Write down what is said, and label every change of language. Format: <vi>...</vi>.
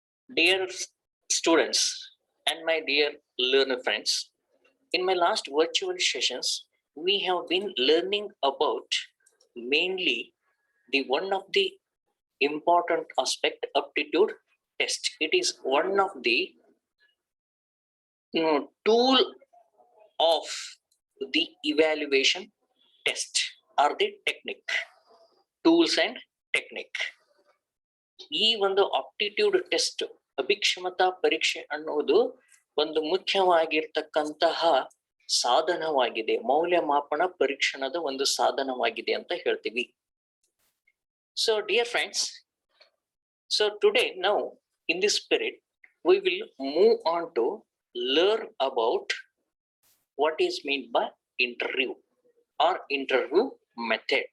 <en>Dear students and my dear learner friends, in my last virtual sessions, we have been learning about mainly the one of the important aspect aptitude test. It is one of the tool of the evaluation test or the technique, tools and technique.</en> <kn>ಈ ಒಂದು aptitude test ಅಭಿಕ್ಷಮತಾ ಪರೀಕ್ಷೆ ಅನ್ನೋದು ಒಂದು ಮುಖ್ಯವಾಗಿರ್ತಕ್ಕಂತಹ ಸಾಧನವಾಗಿದೆ, ಮೌಲ್ಯಮಾಪನ ಪರೀಕ್ಷಣದ ಒಂದು ಸಾಧನವಾಗಿದೆ ಅಂತ ಹೇಳ್ತೀವಿ.</kn> <en>So dear friends, so today now in this spirit we will move on to learn about what is meant by interview or interview method.</en>